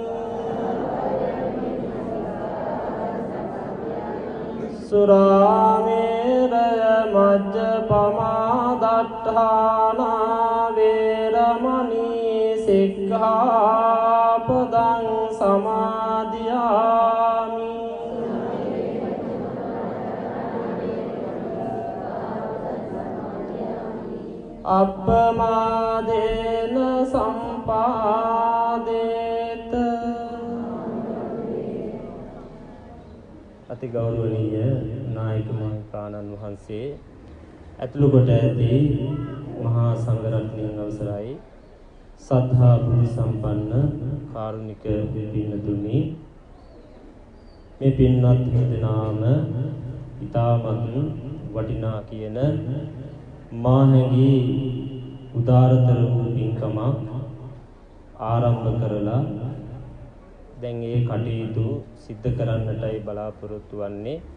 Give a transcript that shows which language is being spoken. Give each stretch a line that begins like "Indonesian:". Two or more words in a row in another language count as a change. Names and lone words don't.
Pali: สุราเมรยมัจจปมาดัฏฐานาเวรมณีสิกขาปดังสมาธิยามิ อัปปมาเดนะสัมปาเดต
Sinhala: අති ගෞරවනීය නායක මහින්පාණන් වහන්සේ ඇතුළු කොට ඇති මහා සංඝරත්නයන් අවසරයි සද්ධා බුද්ධ සම්පන්න කාරුණික පින්තුනි මේ පින්වත් දෙනාම ඊටමත් වටිනා කියන මාහැඟි උදාරතර වූ පින්කමක් ආරම්භ කරලා දැන් ඒ කටයුතු සිද්ධ කරන්නටයි බලාපොරොත්තු වෙන්නේ